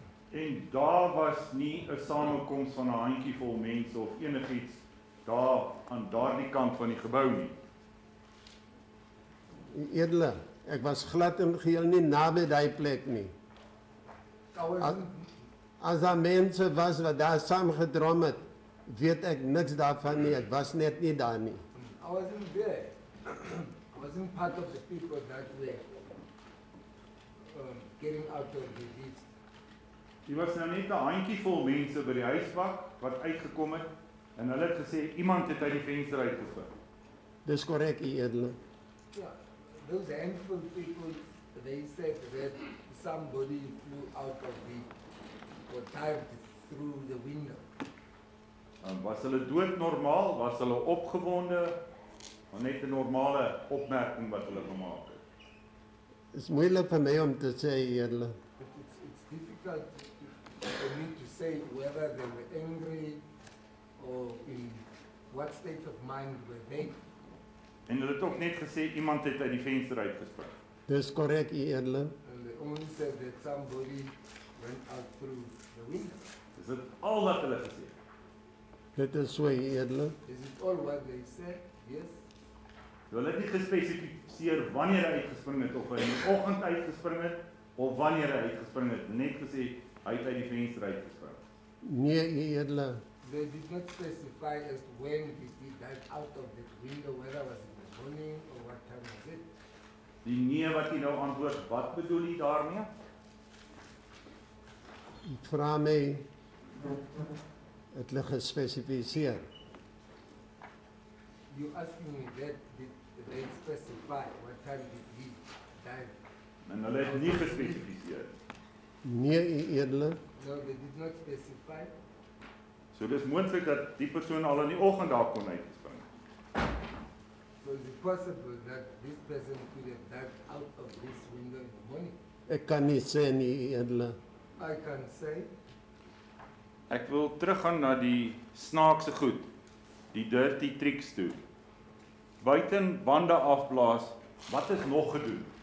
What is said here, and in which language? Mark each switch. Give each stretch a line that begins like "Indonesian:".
Afrikaans: En daar was nie 'n samekoms van 'n handjievol mense of enigiets daar aan daardie kant van die gebou nie. Edele, ek was glad en geheel nie naby daai plek nie.
English: I wasn't,
Afrikaans: As daar mense was wat daar saamgedrom het, weet ek niks daarvan nie. Ek was net nie daar nie.
English: I wasn't there. I wasn't part of the people that were getting out of the lifts.
Afrikaans: Dit was nou net 'n handjievol mense by die huisbak wat uitgekom het en hulle het gesê iemand het uit die venster uitgespring. Dis korrek, edele.
English: Yeah, those handful people, they said that somebody flew out of or dived through the window.
Afrikaans: Was hulle doodnormaal? Was hulle opgewonde? Of net 'n normale opmerking wat hulle gemaak het? Dis moeilik vir my om te sê, edele.
English: It's difficult for me to say whether they were angry or in what state of mind were they.
Afrikaans: En hulle het ook net gesê iemand het uit die venster uitgespring. Dis korrek, edele.
English: And they only said that somebody went out through the window.
Afrikaans: Dis dit al wat hulle gesê het. Dit is so, edele.
English: Is it all what they said? Yes.
Afrikaans: Hulle het nie gespesifiseer wanneer hy uitgespring het of hy in die oggend uitgespring het of wanneer hy uitgespring het. Net gesê hy het uit die venster uitgespring. Nee, edele.
English: They did not specify as to when did he dive out of that window, whether it was in the morning or what time was it.
Afrikaans: Die nee wat jy nou antwoord, wat bedoel jy daarmee? Ek vra my, het hulle gespesifiseer.
English: You asking me that, did they specify what time did he dive?
Afrikaans: En hulle het nie gespesifiseer. Nee, edele.
English: No, they did not specify.
Afrikaans: So dis moontlik dat die persoon al in die oggend daar kon uitgespring het.
English: So is it possible that this person could have dived out of this window in the morning?
Afrikaans: Ek kan nie sê nie, edele.
English: I can say,
Afrikaans: Ek wil teruggaan na die snaakse goed, die dirty tricks toe. Buiten bande afblaas, wat is nog gedoen?